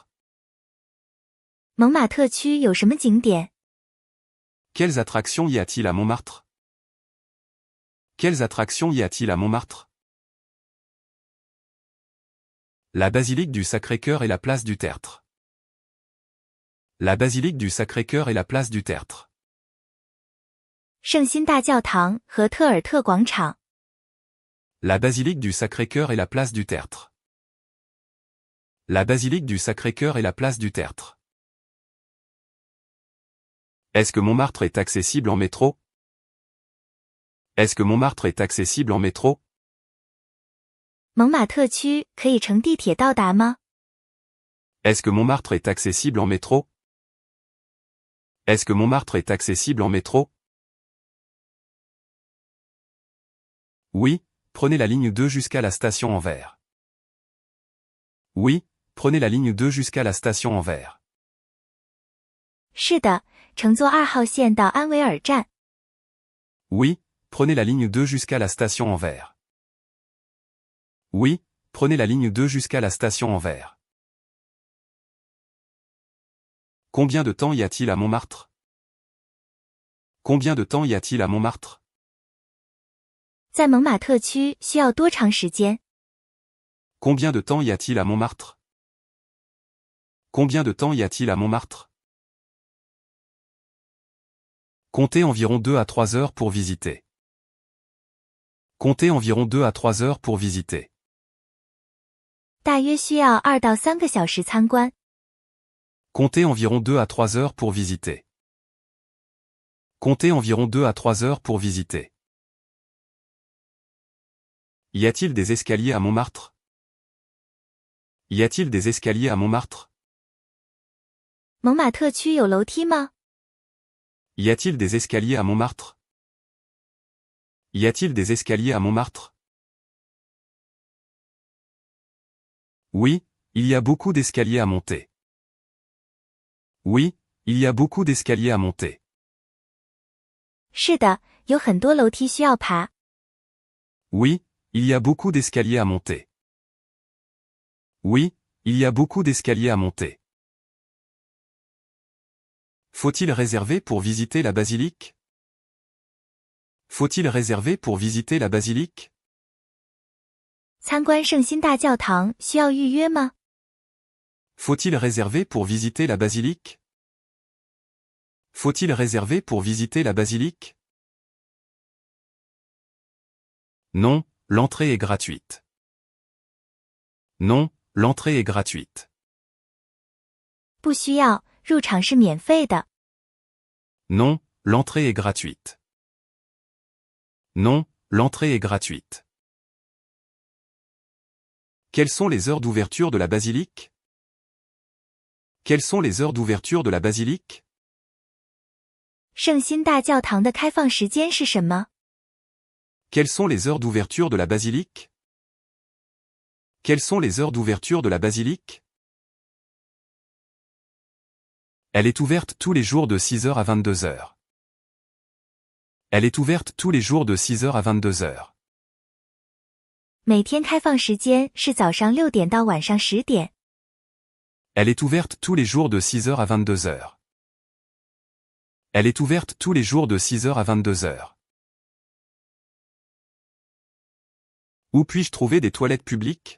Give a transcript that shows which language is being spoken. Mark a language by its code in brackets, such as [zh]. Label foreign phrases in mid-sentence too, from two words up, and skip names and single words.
[zh] 蒙马特区有什么景点？ [fr] Quelles attractions y a-t-il à Montmartre? Quelles attractions y a-t-il à Montmartre? La basilique du Sacré-Cœur et la place du Tertre. La basilique du Sacré-Cœur et la place du Tertre. [zh] 圣心大教堂和特尔特广场。 [fr] La basilique du Sacré-Cœur et la place du Tertre. La basilique du Sacré-Cœur et la place du Tertre. Est-ce que Montmartre est accessible en métro? Est-ce que Montmartre est accessible en métro? [zh] 蒙马特区可以乘地铁到达吗？ [fr] Est-ce que Montmartre est accessible en métro? Est-ce que Montmartre est accessible en métro? Oui, prenez la ligne 2 jusqu'à la station Anvers. Oui, prenez la ligne 2 jusqu'à la station Anvers. [zh] 是的，乘坐2号线到安维尔站。 [fr] Oui, prenez la ligne 2 jusqu'à la station Anvers. Oui, prenez la ligne 2 jusqu'à la station Anvers. Combien de temps y a-t-il à Montmartre? Combien de temps y a-t-il à Montmartre? [zh] 在蒙马特区需要多长时间？ [fr] Combien de temps y a-t-il à Montmartre? Combien de temps y a-t-il à Montmartre? Comptez environ 2 à 3 heures pour visiter. Comptez environ 2 à 3 heures pour visiter. [zh] 大约需要2到3个小时参观。 [fr] Comptez environ 2 à 3 heures pour visiter. Comptez environ 2 à 3 heures pour visiter. Y a-t-il des escaliers à Montmartre? Y a-t-il des escaliers à Montmartre? [zh] 蒙马特区有楼梯吗？ [fr] Y a-t-il des escaliers à Montmartre? Y a-t-il des escaliers à Montmartre? Oui, il y a beaucoup d'escaliers à monter. Oui, il y a beaucoup d'escaliers à monter. [zh] 是的，有很多楼梯需要爬。 [fr] Oui, il y a beaucoup d'escaliers à monter. Oui, il y a beaucoup d'escaliers à monter. Faut-il réserver pour visiter la basilique? Faut-il réserver pour visiter la basilique? [zh] 参观圣心大教堂需要预约吗？ [fr] Faut-il réserver pour visiter la basilique? Faut-il réserver pour visiter la basilique? Non, l'entrée est gratuite. Non, l'entrée est gratuite. [zh] 不需要，入场是免费的。 [fr] Non, l'entrée est gratuite. Non, l'entrée est gratuite. Quelles sont les heures d'ouverture de la basilique? Quelles sont les heures d'ouverture de la basilique? [zh] 圣心大教堂的开放时间是什么？ [fr] Quelles sont les heures d'ouverture de la basilique? Quelles sont les heures d'ouverture de la basilique? Elle est ouverte tous les jours de 6h à 22h. Elle est ouverte tous les jours de 6h à 22h. [zh] 每天开放时间是早上6点到晚上10点。 [fr] Elle est ouverte tous les jours de 6h à 22h. Elle est ouverte tous les jours de 6h à 22h. Où puis-je trouver des toilettes publiques?